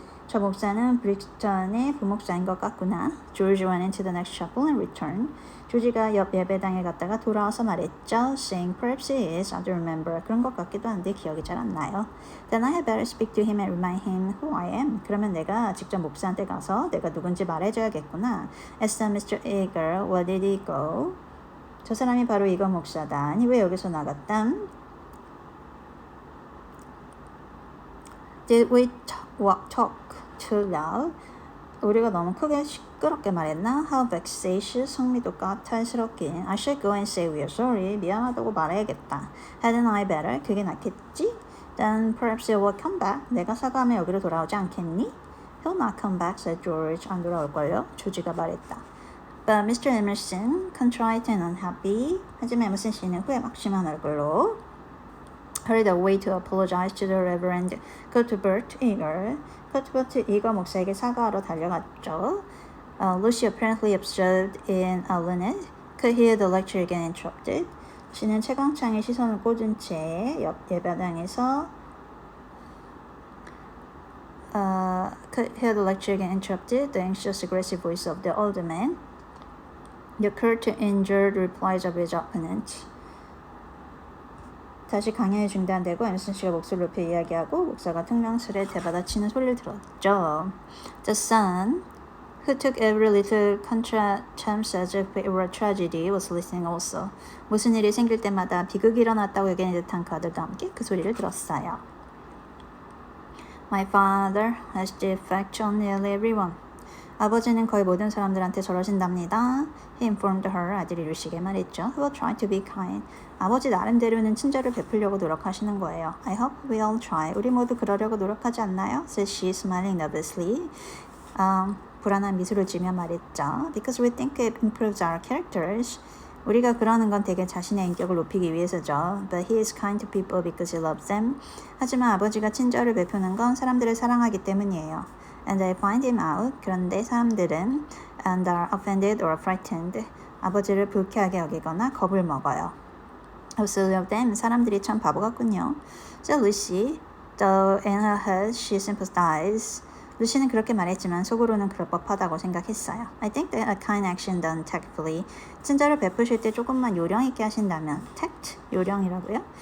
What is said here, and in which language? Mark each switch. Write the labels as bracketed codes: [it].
[ko] 저 목사는 브릭스턴의 부목사인 것 같구나. [en] George went into the next chapel and returned. [ko] 조지가 옆 예배당에 갔다가 돌아와서 말했죠. [en] Saying, perhaps he is, I don't remember. [ko] 그런 것 같기도 한데 기억이 잘 안 나요. [en] Then I had better speak to him and remind him who I am. [ko] 그러면 내가 직접 목사한테 가서 내가 누군지 말해줘야겠구나. [en] Asked Mr. Eager, where did he go? [ko] 저 사람이 바로 이거 목사다. 아니 왜 여기서 나갔담? [en] Did we talk too loud? [ko] 우리가 너무 크게 시끄럽게 말했나? [en] How vexatious. [ko] 성미도 까탈스럽긴. [en] I should go and say we are sorry. [ko] 미안하다고 말해야겠다. [en] Hadn't I better? [ko] 그게 낫겠지? [en] Then perhaps he will come back. [ko] 내가 사과하면 여기로 돌아오지 않겠니? [en] He'll not come back, said George. [ko] 안 돌아올걸요? 조지가 말했다. [en] But Mr. Emerson, contrite and unhappy. [ko] 하지만 에머슨 씨는 후회 막심한 얼굴로 [en] hurried away to apologize to the Reverend Cuthbert Eager. [ko] Cuthbert Eager 목사에게 사과하러 달려갔죠. [en] Lucy apparently observed in a linnet could hear the lecture again interrupted. [ko] 씨는 채광창에 시선을 꽂은 채 옆 예배당에서 [en] could hear the lecture again interrupted. The anxious, aggressive voice of the older man. The curt, injured replies of his opponent. [ko] 다시 강연이 중단되고 에머슨 씨가 목소리를 높여 이야기하고 목사가 퉁명스레 대받아치는 소리를 들었죠. [en] The son, who took every little chance as if it were a tragedy, was listening also. [ko] 무슨 일이 생길 때마다 비극이 일어났다고 여기는 듯한 그 아들과 함께 그 소리를 들었어요. [en] My father has the effect on nearly everyone. [ko] 아버지는 거의 모든 사람들한테 저러신답니다. [en] He informed her. [ko] 아들이 루시에게 말했죠. [en] He will try to be kind. [ko] 아버지 나름대로는 친절을 베풀려고 노력하시는 거예요. [en] I hope we all try. [ko] 우리 모두 그러려고 노력하지 않나요? [en] said she, smiling nervously. [ko] 불안한 미소를 지으며 말했죠. [en] Because we think it improves our characters. [ko] 우리가 그러는 건 되게 자신의 인격을 높이기 위해서죠. [en] But he is kind to people because he loves them. [ko] 하지만 아버지가 친절을 베푸는 건 사람들을 사랑하기 때문이에요. [en] And they find him out. [ko] 그런데 사람들은 [en] and are offended or frightened. [ko] 아버지를 불쾌하게 여기거나 겁을 먹어요. [en] How silly of them. [ko] 사람들이 참 바보 같군요. [en] So Lucy, though in her head she sympathized. [ko] 루시는 그렇게 말했지만 속으로는 그럴 법하다고 생각했어요. [en] I think that a kind action done tactfully. [ko] 친절을 베푸실 때 조금만 요령 있게 하신다면 tact, 요령이라고요?